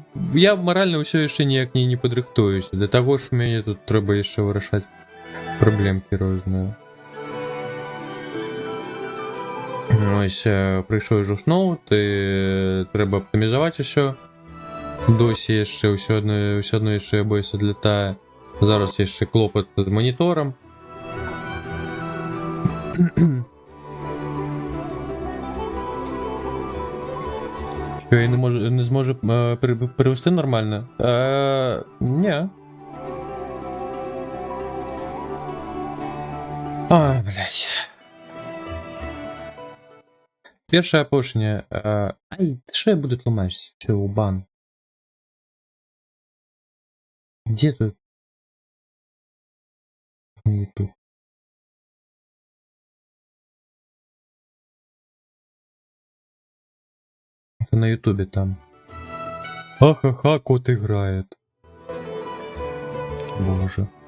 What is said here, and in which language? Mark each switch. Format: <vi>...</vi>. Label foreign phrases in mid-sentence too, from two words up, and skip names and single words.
<be>Я маральна ўсё яшчэ ніяк не падрыхтуюся. Да таго ж мяне тут трэба яшчэ вырашаць праблемкі розныя. Ось, прыйшоў ўжо сноў, трэба аптымізаваць усё. Досі яшчэ ўсё адно яшчэ OBS адлятае. Зараз яшчэ клопат з маніторам.</be> <uk>Що я не зможу перевести нормально?</uk> <ru>Не. А, блядь.</ru> <uk>Перше опошнє. Ай, що я буду тлумачити? Що, убан?</uk> <ru>Где тут? YouTube. Это на ютубе там. Ха-ха-ха, кот играет. Боже.</ru>